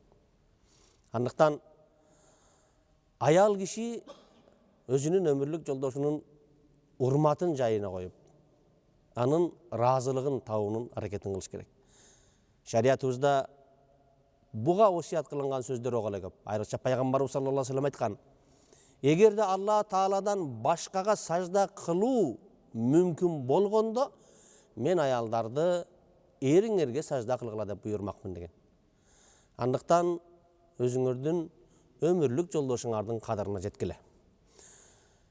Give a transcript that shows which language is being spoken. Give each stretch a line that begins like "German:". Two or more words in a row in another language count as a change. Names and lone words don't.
Kyrgyz: Андыктан аял киши өзүнүн өмүрлүк жолдошунун урматын жайына коюп, анын ыраазылыгын табуунун аракетин кылыш керек. Шариятыбызда буга осуят кылынган сөздөр ого эле көп. Айрыкча пайгамбарыбыз
Arabic: صلى الله عليه وسلم
Kyrgyz: айткан: эгерде Алла Тааладан башкага сажда кылуу мүмкүн болгондо, мен аялдарды эриңерге сажда кылгыла деп буйрмакмын деген. Андыктан өзүңөрдүн өмүрлүк жолдошуңардын кадырына жеткиле.